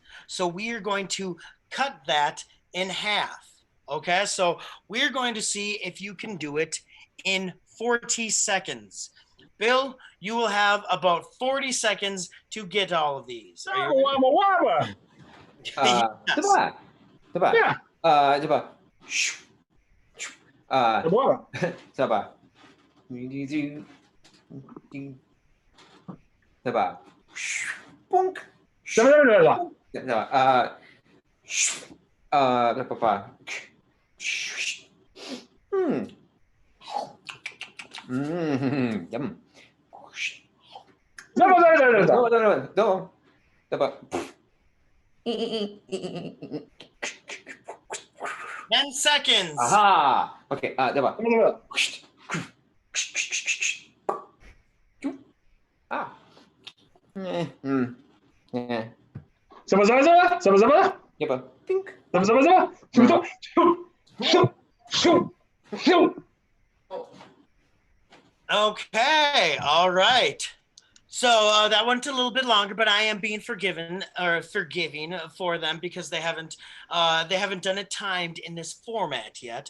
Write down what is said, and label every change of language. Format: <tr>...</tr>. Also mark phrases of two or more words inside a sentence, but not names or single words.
<en>So we are going to cut that in half. Okay, so we're going to see if you can do it in 40 seconds. Bill, you will have about 40 seconds to get all of these. Are you ready? Wabba wabba.</en> <fr>Ça va. Ça va.</fr> <en>Yeah.</en> <fr>Ça va. Wabba. Ça va. Ça va. Punk. Ça va. Papa. Yum. Zaba, zaba, zaba, zaba.</fr> <en>No. Diba? 10 seconds. Aha. Okay. Diba? Zaba, zaba. Ah. Yeah. Zaba, zaba, zaba. Zaba, zaba. Diba? Pink. Zaba, zaba, zaba. Shoot, shoot, shoot, shoot. Okay, all right. So that went a little bit longer, but I am being forgiving for them because they haven't done it timed in this format yet.</en>